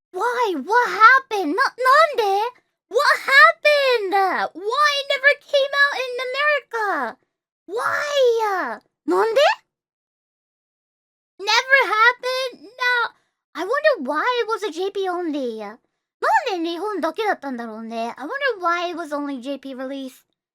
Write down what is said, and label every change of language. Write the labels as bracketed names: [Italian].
[English] Why? What happened? [Japanese] Nande? [English] What happened? Why it never came out in America? Why? [Japanese] Nande? [English] Never happened? No. I wonder why it was a JP only. [Japanese] なんで日本だけだったんだろうね。 [English] I wonder why it was only JP release.